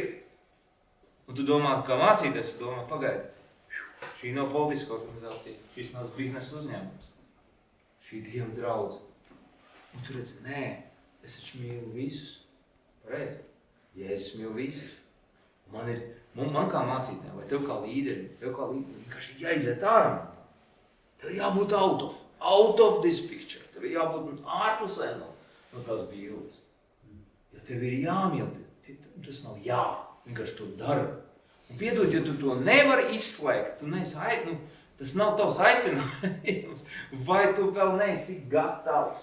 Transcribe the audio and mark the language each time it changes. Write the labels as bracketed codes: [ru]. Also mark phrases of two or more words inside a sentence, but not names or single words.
[lv] Un tu domā, kā mācīties, tu domā, pagaidi, šī nav politiska organizācija, šis nav biznesa uzņēmums, šī Dieva draudze. Un tu redzi, nē, es taču mīlu visus. Pareizi. Jēzus mīl visus. Man kā mācītājiem, vai tev kā līderim, vienkārši jāiziet ārā no tā. Tev jābūt [en] out of this picture. [lv] Tev jābūt ārpusē no tās bildes. Ja tev ir jāmīl, tas nav jā. Vienkārši to dara. Un piedod, ja tu to nevari izslēgt, tas nav tavs aicinājums, vai tu vēl neesi gatavs.